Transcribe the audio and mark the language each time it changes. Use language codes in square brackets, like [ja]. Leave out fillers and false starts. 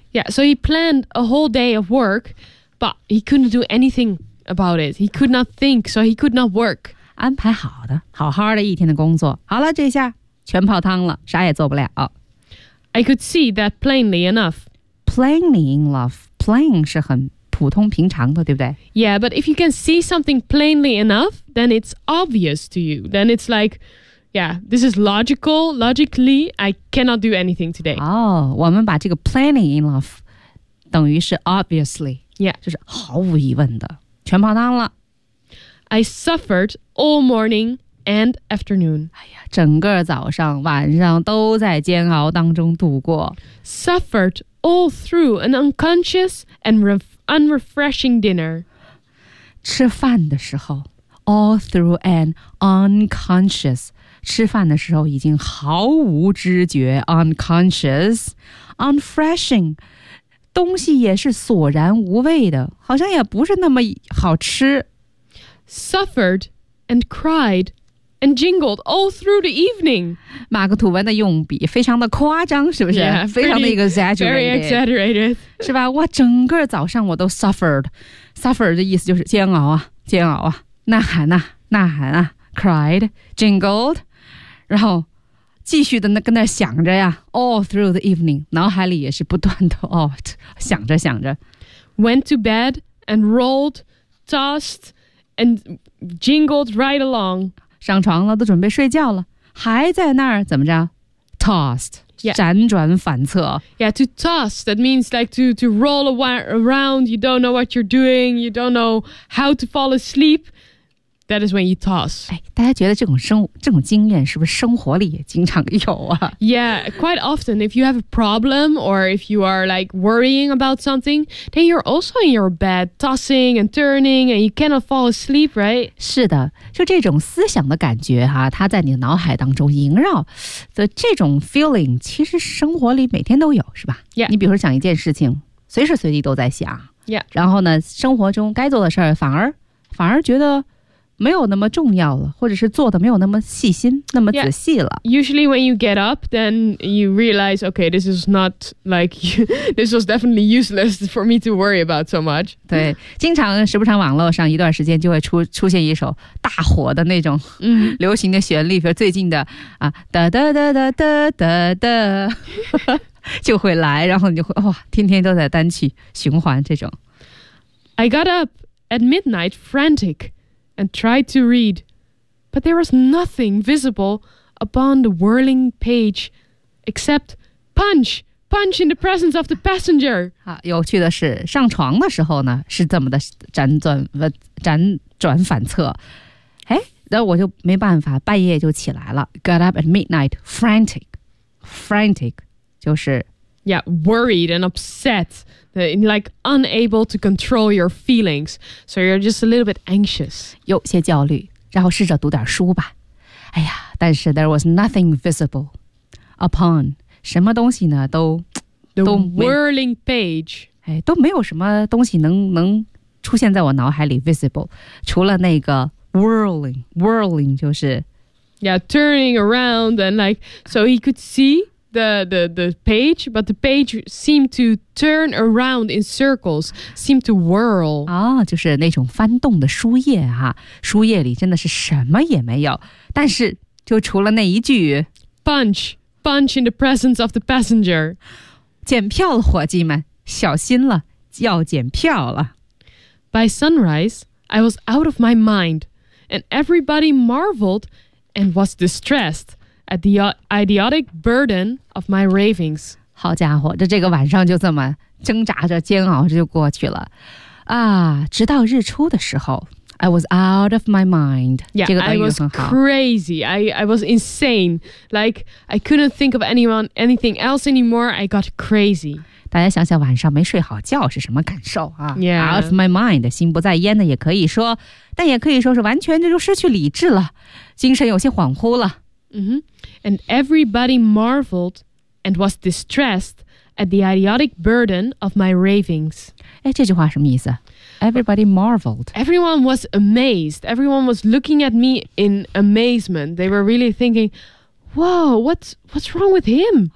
[en] Yeah, so he planned a whole day of work, but he couldn't do anything about it. He could not think, so he could not work. [zh] 安排好的，好好的一天的工作，好了，这下全泡汤了，啥也做不了。 [en] I could see that plainly enough. [zh] Plainly enough, plain 是很。普通平常的，对不对？ [en] Yeah, but if you can see something plainly enough, then it's obvious to you. Then it's like, yeah, this is logical. Logically, I cannot do anything today. [zh] 哦，我们把这个 plainly enough 等于是 obviously. [en] Yeah. [zh] 就是毫无疑问的，全泡汤了。 [en] I suffered all morning and afternoon. [zh] 哎呀，整个早上晚上都在煎熬当中度过。 [en] Suffered all through an unconscious and unrefreshing dinner. [zh] 吃饭的时候 [en] all through an unconscious. [zh] 吃饭的时候已经毫无知觉 unconscious, unrefreshing. 东西也是索然无味的，好像也不是那么好吃。 [en] Suffered and cried and jingled all through the evening. [zh] 马克吐温的用笔非常的夸张，是不是？ [en] Yeah, pretty, [zh] 非常的 exaggerated. 是吧？我整个早上我都 suffered. Suffered 的意思就是煎熬啊，煎熬啊，呐喊啊，呐喊啊， cried, jingled, 然后继续的跟那想着呀 [en] all through the evening, [zh] 脑海里也是不断的 out, 想着想着。 [en] Went to bed and rolled, tossed, and jingled right along. [zh] 上床了都准备睡觉了还在那儿怎么着 tossed,、 [en] yeah. [zh] 辗转反侧。 [en] Yeah, to toss, that means like to roll around, you don't know what you're doing, you don't know how to fall asleep. That is when you toss. [zh] 哎，大家觉得这种经验是不是生活里也经常有啊 [en] ？Yeah, quite often. If you have a problem or if you are like worrying about something, then you're also in your bed tossing and turning, and you cannot fall asleep, right? [zh] 是的，就这种思想的感觉哈、啊，它在你的脑海当中萦绕的这种 feeling， 其实生活里每天都有，是吧 [en] ？Yeah. [zh] 你比如说想一件事情，随时随地都在想。 [en] Yeah. [zh] 然后呢，生活中该做的事儿反而觉得。没有那么重要了，或者是做的没有那么细心，那么仔细了。 [en] Yeah. Usually when you get up, then you realize, okay, this is not like, you, this was definitely useless for me to worry about so much. [zh] 对，经常时不常网络上一段时间就会出现一首大火的那种流行的旋律，比如最近的啊，哒哒哒哒哒哒哒。就会来，然后你就会哇，天天都在单曲循环这种。 [en] I got up at midnight frantic. And tried to read, but there was nothing visible upon the whirling page, except punch, punch in the presence of the passenger. [zh] 好，有趣的是，上床的时候呢，是这么的辗转反侧。哎，那我就没办法，半夜就起来了。 [en] Got up at midnight, frantic, [zh] 就是 [en] yeah, worried and upset. Like unable to control your feelings, so you're just a little bit anxious. [zh] 有些焦虑，然后试着读点书吧。哎呀，但是 [en] there was nothing visible upon [zh] 什么东西呢？都 [en] the [zh] 都 [en] whirling page. [zh] 哎，都没有什么东西能出现在我脑海里 visible， 除了那个 whirling 就是 [en] yeah turning around and like so he could see. The page, but the page seemed to turn around in circles, seemed to whirl. [zh] 啊、哦，就是那种翻动的书页哈、啊，书页里真的是什么也没有，但是就除了那一句 [en] punch in the presence of the passenger. [zh] 检票了，伙计们，小心了，要检票了。 [en] By sunrise, I was out of my mind, and everybody marveled and was distressed. At the idiotic burden of my ravings. [zh] 好家伙，这个晚上就这么挣扎着煎熬着就过去了啊！直到日出的时候 ， [en] I was out of my mind. Yeah, [zh] 这个短语很好 [en] I was crazy. I was insane. Like I couldn't think of anything else anymore. I got crazy. [zh] 大家想想晚上没睡好觉是什么感受啊 [en] ？Yeah, out of my mind. [zh] 心不在焉的也可以说，但也可以说是完全就失去理智了，精神有些恍惚了。 Mm-hmm. [en] And everybody marveled and was distressed at the idiotic burden of my ravings. [zh] 哎，这句话什么意思？ [en] Everybody marveled. Everyone was amazed. Everyone was looking at me in amazement. They were really thinking, "Whoa, what's wrong with him?"